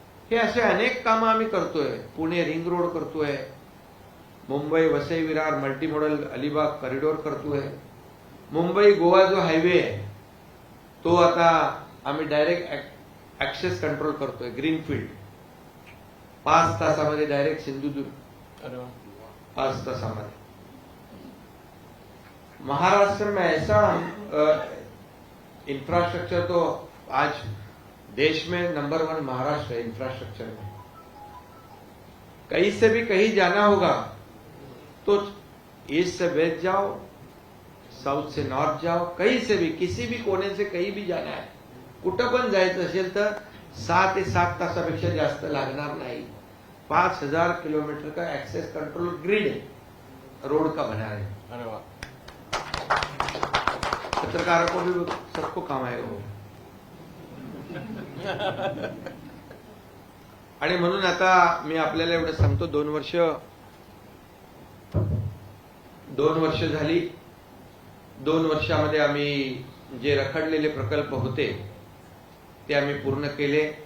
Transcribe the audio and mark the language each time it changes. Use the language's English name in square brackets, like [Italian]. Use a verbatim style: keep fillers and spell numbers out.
[Marathi] हे असे अनेक कामं आम्ही करतोय. पुणे रिंग रोड करतोय, Mumbai Vasai Virar multi modal Alibag corridor करतोय, मुंबई गोवा जो हायवे आहे तो आता आम्ही डायरेक्ट ऍक्सेस कंट्रोल करतोय, ग्रीनफील्ड. पाच तासामध्ये डायरेक्ट सिंधुदुर्ग, [Hindi] अरे वा [Marathi] पाच तासामध्ये. [Hindi] महाराष्ट्र में ऐसा इंफ्रास्ट्रक्चर तो आज देश में नंबर वन महाराष्ट्र है इंफ्रास्ट्रक्चर में. कहीं से भी कहीं जाना होगा तो ईस्ट से वेस्ट जाओ, साउथ से नॉर्थ जाओ, कहीं से भी किसी भी कोने से कहीं भी जाना है, [Marathi] कुठं पण जायचं असेल तर सहा ते सात तासापेक्षा जास्त लागणार नाही. [Hindi] पाच हजार किलोमीटर का एक्सेस कंट्रोल ग्रिड है, रोड का बना है. अरे वा पत्रकारों को भी सबको काम आएगा वो. [Marathi] आणि म्हणून आता मी आपल्याला एवढं सांगतो, दोन वर्ष दोन वर्ष झाली. दोन वर्षामध्ये आम्ही जे रखडलेले प्रकल्प होते ते आम्ही पूर्ण केले.